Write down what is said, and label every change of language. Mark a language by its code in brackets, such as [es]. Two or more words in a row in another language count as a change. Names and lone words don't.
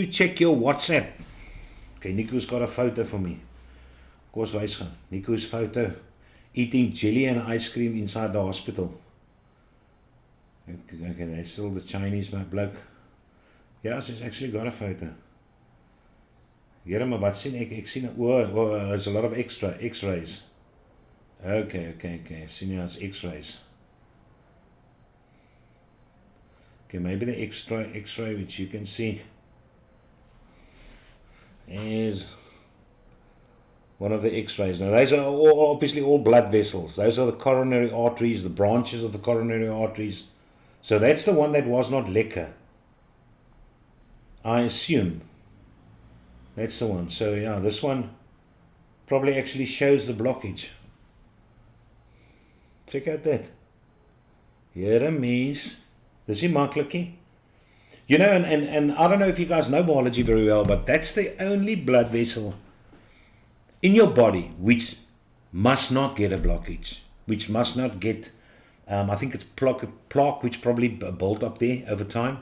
[en] Check your WhatsApp. Okay, Nico's got a photo for me. Of course, Nico's photo, eating jelly and ice cream inside the hospital. Okay, that's still the Chinese bloke. Ja, she's actually got a photo. [af] Here, maar wat sien ek? Ek sien, [en] there's a lot of x-rays. [af] Okay, sien jy as x-rays. [en] Okay, maybe the x-ray which you can see is one of the x-rays. Now, those are obviously all blood vessels. Those are the coronary arteries, the branches of the coronary arteries. So that's the one that was not lekker. I assume. That's the one. So yeah, this one probably actually shows the blockage. Check out that. Here a mens. [af] Dis nie maklikie. [en] You know, and I don't know if you guys know biology very well, but that's the only blood vessel in your body which must not get a blockage, which must not get, I think it's plaque which probably built up there over time.